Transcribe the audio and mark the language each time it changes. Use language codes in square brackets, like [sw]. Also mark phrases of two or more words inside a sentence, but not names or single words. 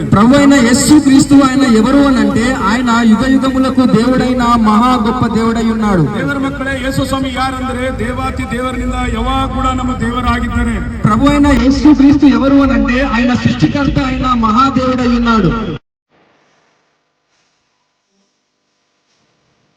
[te] ప్రభు అయిన యేసు క్రీస్తు ఆయన ఎవరు అనంటే ఆయన యుగ యుగములకు దేవుడైన మహా గొప్ప దేవుడై ఉన్నాడు. [kn] ದೇವರ ಮಕ್ಕಳೇ, ಯೇಸು ಸ್ವಾಮಿ ಯಾರಂದ್ರೆ ದೇವಾತಿ ದೇವರಿಂದ ಯಾವಾಗ ಕೂಡ ನಮ್ಮ ದೇವರಾಗಿದ್ದಾರೆ. [te] ప్రభు అయిన యేసు క్రీస్తు ఎవరు అనంటే ఆయన సృష్టికర్త అయిన మహాదేవుడై ఉన్నాడు.